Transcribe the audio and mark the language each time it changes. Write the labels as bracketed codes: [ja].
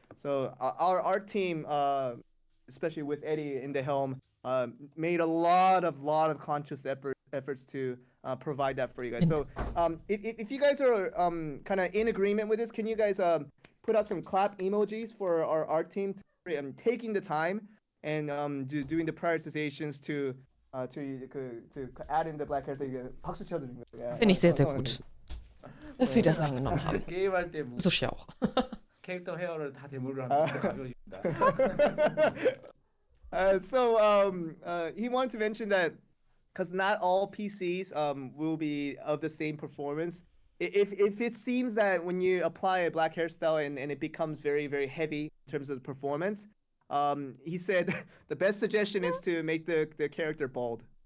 [en] So our art team, especially with Eddie in the helm, made a lot of conscious efforts to provide that for you guys. So if you guys are kind of in agreement with this, can you guys put out some clap emojis for our art team taking the time and doing the prioritizations to to add in the black hair. [ko] 박수 쳐드리는 거죠. [en] Yeah. [de] Finde ich sehr, sehr gut, dass Sie das eingenommen haben. [ko] 게임할 때 뭐 [de] So auch. [ko] 캐릭터 헤어를 다 대물을 하면 좀 가벼워집니다. [en] He wanted to mention that because not all PCs will be of the same performance. If it seems that when you apply a black hairstyle and it becomes very, very heavy in terms of the performance, he said the best suggestion is to make the character bald.